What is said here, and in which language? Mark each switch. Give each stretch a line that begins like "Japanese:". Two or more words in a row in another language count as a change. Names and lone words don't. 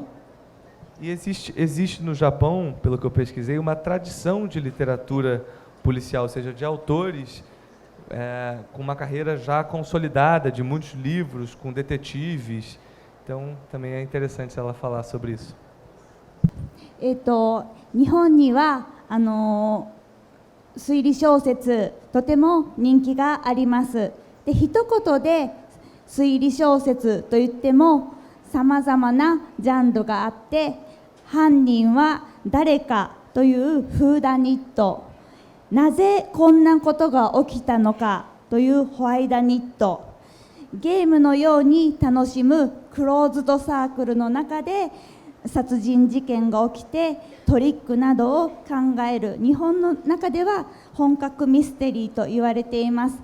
Portuguese: E existe no Japão, pelo que eu pesquisei, uma tradição de literatura policial, ou seja, de autores com uma carreira já consolidada, de muitos livros, com detetives. Então, também é interessante ela falar sobre isso.
Japanese: 日本には推理小説とても人気があります。で、一言で推理小説といってもさまざまなジャンルがあって、犯人は誰かというフーダニット、なぜこんなことが起きたのかというホワイダニット、ゲームのように楽しむクローズドサークルの中で殺人事件が起きてトリックなどを考える、日本の中では本格ミステリーと言われています。